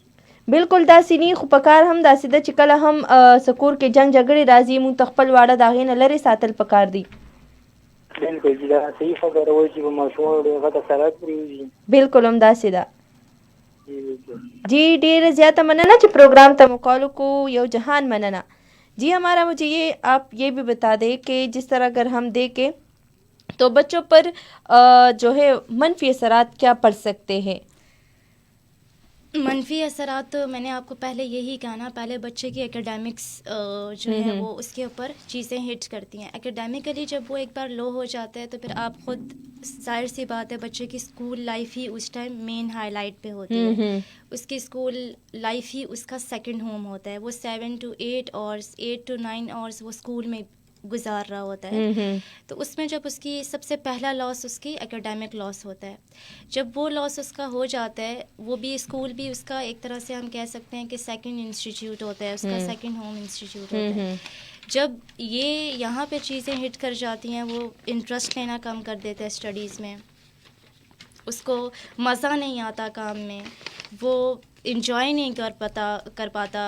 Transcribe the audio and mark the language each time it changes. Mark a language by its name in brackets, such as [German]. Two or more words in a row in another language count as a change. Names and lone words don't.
[Pashto] بالکل داسې نه، خو په کار هم داسې ده چې کله هم کور کې جنگ جګړې راځي مونږ ته خپل واړه د هغې نه لرې ساتل پکار دي. بالکل جي دا صحیح خبره وایي چې په ماشومانو ډېر غټ اثرات پرېوځي. بالکل همداسې ده. جی بالکل. جی ډیره زیاته مننه چې پروگرام ته مو کال وکړو. یو جہان مننه. [Urdu] جی ہمارا مجھے یہ آپ یہ بھی بتا دیں کہ جس طرح اگر ہم دیکھیں تو بچوں پر جو ہے منفی اثرات کیا پڑ سکتے ہیں؟ منفی اثرات تو میں نے آپ کو پہلے یہی کہا نا. پہلے بچے کی اکیڈیمکس جو ہے وہ اس کے اوپر چیزیں ہٹ کرتی ہیں. اکیڈیمکلی جب وہ ایک بار لو ہو جاتا ہے تو پھر آپ خود ظاہر سی بات ہے بچے کی [English] اسکول لائف [Urdu] ہی اس ٹائم مین ہائی لائٹ پہ ہوتی ہے. اس کی [English] اسکول لائف [Urdu] ہی اس کا [English] سیکنڈ ہوم [Urdu] ہوتا ہے. وہ [English] 7 to 8 hours 8 to 9 hours [Urdu] وہ اسکول میں گزار رہا ہوتا ہے. تو اس میں جب اس کی سب سے پہلا لاس اس کی [English] اکیڈیمک لاس [Urdu] ہوتا ہے. جب وہ لاس اس کا ہو جاتا ہے وہ بھی اسکول بھی اس کا ایک طرح سے ہم کہہ سکتے ہیں کہ [English] سیکنڈ انسٹیٹیوٹ [Urdu] ہوتا ہے, اس کا [English] سیکنڈ ہوم انسٹیٹیوٹ [Urdu] ہوتا ہے. جب یہ یہاں پہ چیزیں ہٹ کر جاتی ہیں وہ انٹرسٹ لینا کم کر دیتا ہے اسٹڈیز میں, اس کو مزہ نہیں آتا کام میں, وہ انجوائے نہیں کر پاتا.